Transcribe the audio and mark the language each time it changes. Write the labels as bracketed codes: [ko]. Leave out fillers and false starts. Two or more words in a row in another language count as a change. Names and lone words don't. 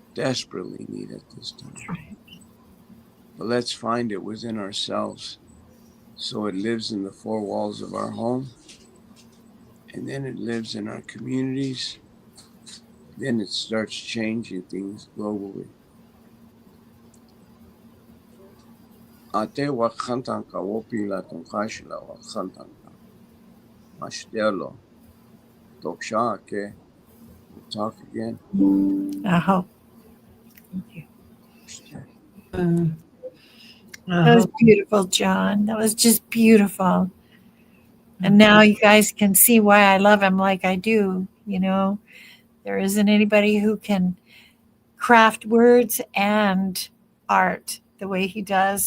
[en] Desperately need at this time. That's right. But let's find it within ourselves so it lives in the four walls of our home, and then it lives in our communities. Then it starts changing things globally. [lkt] Ate wakantanka wopila tonkashila wakantanka. Mashtelo. Toksha ke. [en] We'll talk again. Thank you. That was Oh, beautiful, John. That was just beautiful. And now you guys can see why I love him like I do. You know, there isn't anybody who can craft words and art the way he does.